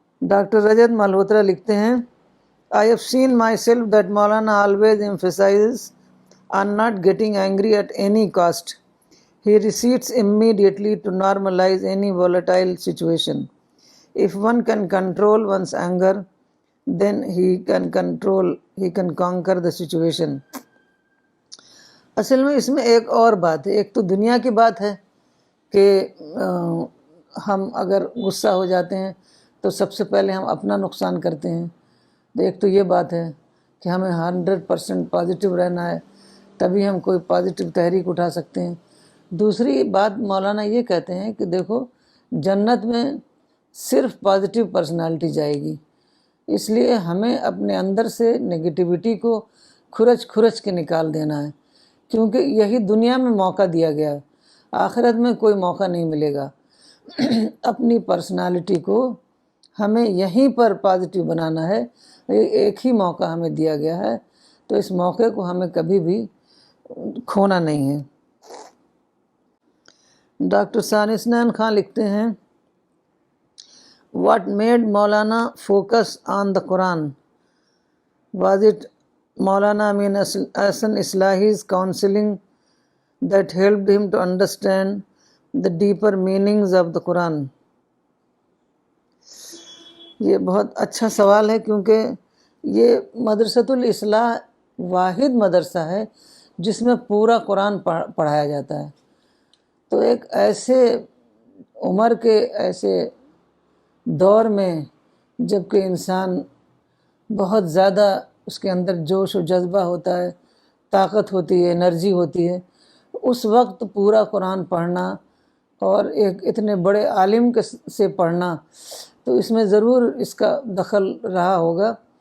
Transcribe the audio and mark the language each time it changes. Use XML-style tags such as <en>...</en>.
<en>doctor Rajat Malhotra</en> <ur>لکھتے ہیں،</ur> <en>I have seen myself that Maulana always emphasizes on not getting angry at any cost. He recedes immediately to normalize any volatile situation. If one can control one's anger, then he can conquer the situation.</en> <ur>اصل میں اس میں ایک اور بات ہے. ایک تو دنیا کی بات ہے کہ ہم اگر غصہ ہو جاتے ہیں تو سب سے پہلے ہم اپنا نقصان کرتے ہیں. تو ایک تو یہ بات ہے کہ ہمیں 100% پازیٹیو رہنا ہے، تبھی ہم کوئی پازیٹیو تحریک اٹھا سکتے ہیں. دوسری بات مولانا یہ کہتے ہیں کہ دیکھو، جنت میں صرف پازیٹیو پرسنالٹی جائے گی، اس لیے ہمیں اپنے اندر سے نگیٹیوٹی کو کھرچ کے نکال دینا ہے، کیونکہ یہی دنیا میں موقع دیا گیا ہے، آخرت میں کوئی موقع نہیں ملے گا. اپنی پرسنالٹی کو ہمیں یہیں پر پازیٹیو بنانا ہے. ایک ہی موقع ہمیں دیا گیا ہے، تو اس موقع کو ہمیں کبھی بھی کھونا نہیں ہے.</ur> <en>doctor ثانیسنین خان</en> <ur>لکھتے ہیں،</ur> <en>What made Maulana focus on the Quran? Was it Maulana Amin Ahsan Islahi's counseling that helped him to understand the deeper meanings of the Quran?</en> <ur>یہ بہت اچھا سوال ہے، کیونکہ یہ مدرسۃ الاصلاح واحد مدرسہ ہے جس میں پورا قرآن پڑھایا جاتا ہے. تو ایک ایسے عمر کے ایسے دور میں جب کہ انسان بہت زیادہ اس کے اندر جوش و جذبہ ہوتا ہے، طاقت ہوتی ہے، انرجی ہوتی ہے، اس وقت پورا قرآن پڑھنا اور ایک اتنے بڑے عالم سے پڑھنا، تو اس میں ضرور اس کا دخل رہا ہوگا.</ur>